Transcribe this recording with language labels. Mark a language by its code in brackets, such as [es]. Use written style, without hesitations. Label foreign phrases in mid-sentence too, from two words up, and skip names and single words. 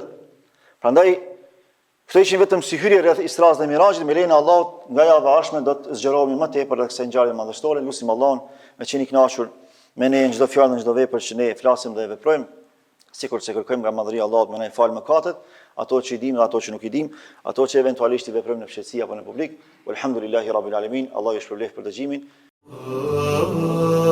[sq] Prandaj këto ishin vetëm si hyrje rreth Isras dhe Mirajit, me lejen e Allahut, nga java e ardhshme do të zgjerohemi më tepër rreth kësaj ngjarje madhështore. Lutim Allahun me qenë i kënaqur me ne në çdo fjalë, në çdo vepër që ne flasim dhe veprojmë, sikur se kërkojmë nga madhëria e Allahut me ne fal mëkatet, ato që i dimë dhe ato që nuk i dimë, ato që eventualisht i veprojmë në fshehtësi apo në publik. [ar] والحمد لله رب العالمين. [sq] Allahu ju shpërblet për dëgjimin.